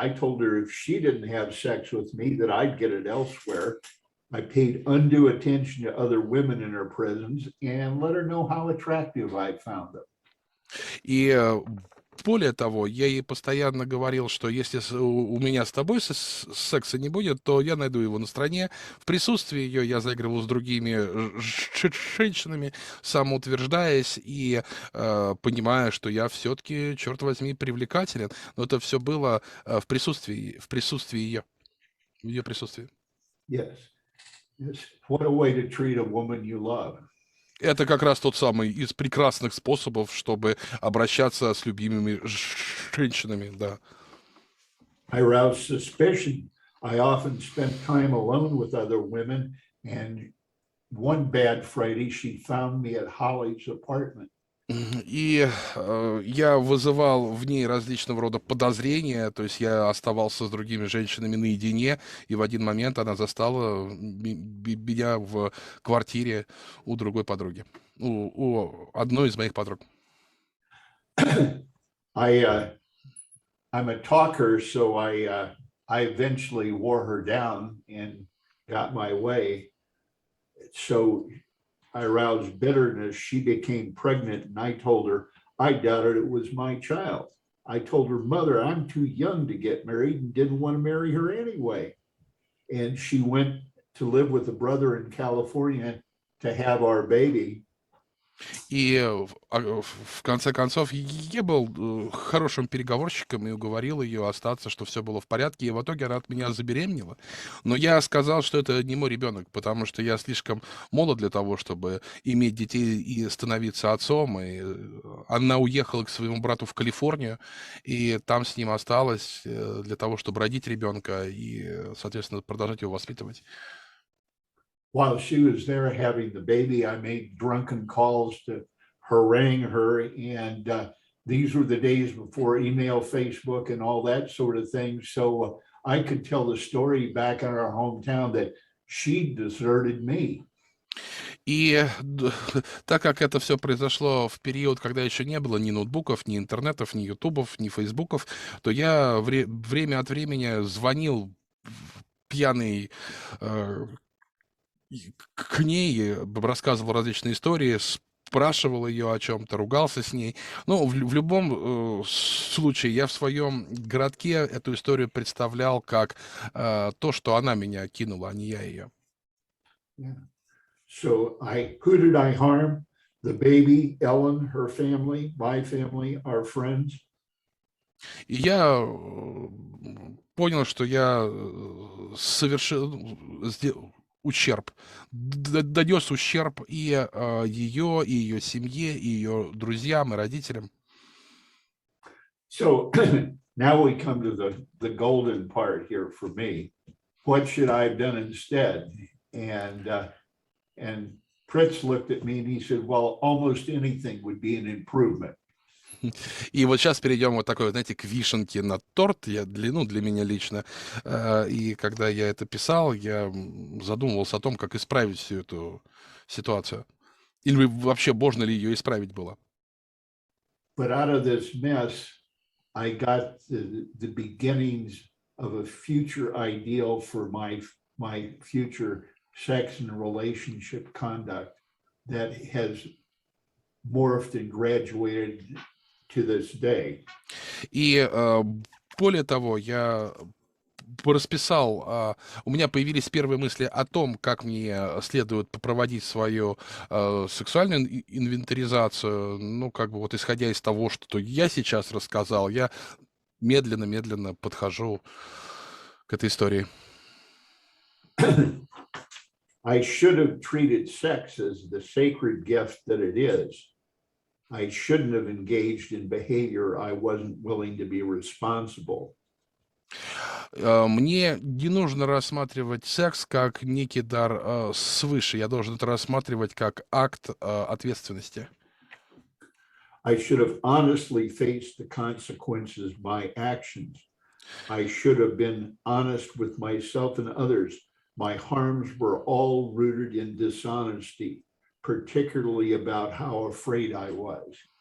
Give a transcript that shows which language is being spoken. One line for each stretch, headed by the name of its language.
English: I told her if she didn't have sex with me, that I'd get it elsewhere. I paid undue attention to other women in her presence and let her know how attractive I found them.
Russian: И более того, я ей постоянно говорил, что если у меня с тобой секса не будет, то я найду его на стороне. В присутствии ее я заигрывал с другими женщинами, самоутверждаясь и понимая, что я все-таки, черт возьми, привлекателен. Но это все было в присутствии ее, в ее присутствии.
English: Yes. Yes. What a way to treat a woman you love.
Russian: Это как раз тот самый из прекрасных способов, чтобы обращаться с любимыми женщинами, да.
English: I aroused suspicion. I often spent time alone with other women, and one bad Friday, she found me at Holly's apartment.
Russian: И я вызывал в ней различного рода подозрения, то есть я оставался с другими женщинами наедине, и в один момент она застала меня в квартире у другой подруги, у одной из моих подруг.
English: I'm a talker, so I eventually wore her down and got my way. So I aroused bitterness. She became pregnant, and I told her I doubted it was my child. I told her mother I'm too young to get married and didn't want to marry her anyway. And she went to live with a brother in California to have our baby.
Russian: И в конце концов я был хорошим переговорщиком и уговорил ее остаться, что все было в порядке, и в итоге она от меня забеременела. Но я сказал, что это не мой ребенок, потому что я слишком молод для того, чтобы иметь детей и становиться отцом. И она уехала к своему брату в Калифорнию, и там с ним осталась для того, чтобы родить ребенка и, соответственно, продолжать его воспитывать.
English: While she was there having the baby, I made drunken calls to harangue her. And these were the days before email, Facebook, and all that sort of thing. So I could tell the story back in our hometown that she deserted me.
Russian: И так как это все произошло в период, когда еще не было ни ноутбуков, ни интернетов, ни ютубов, ни фейсбуков, то я время от времени звонил пьяный к ней, рассказывал различные истории, спрашивал ее о чем-то, ругался с ней. Ну, в любом случае, я в своем городке эту историю представлял как то, что она меня кинула, а не я ее.
English: Yeah. So who did I harm? The baby, Ellen, her family, my family, our friends.
Russian: И я понял, что я совершил ущерб, донес ущерб и ее семье, и ее друзьям, и родителям.
English: So now we come to the golden part here for me. What should I have done instead? And Fritz looked at me and he said, well, almost anything would be an improvement.
Russian: И вот сейчас перейдем вот такой, знаете, к вишенке на торт, для меня лично. И когда я это писал, я задумывался о том, как исправить всю эту ситуацию. Или вообще можно ли ее исправить было.
English: But out of this mess, I got the beginnings of a future ideal for my future sex and relationship conduct that has morphed and graduated to this day.
Russian: И более того, я расписал, у меня появились первые мысли о том, как мне следует проводить свою сексуальную инвентаризацию, ну, как бы вот исходя из того, что я сейчас рассказал, я медленно подхожу к этой истории.
English: I should have treated sex as the sacred gift that it is. I shouldn't have engaged in behavior I wasn't willing to be responsible.
Russian: Мне не нужно рассматривать секс как некий дар свыше. Я должен это рассматривать как акт ответственности.
English: I should have honestly faced the consequences of my actions. I should have been honest with myself and others. My harms were all rooted in dishonesty, particularly about how afraid I was.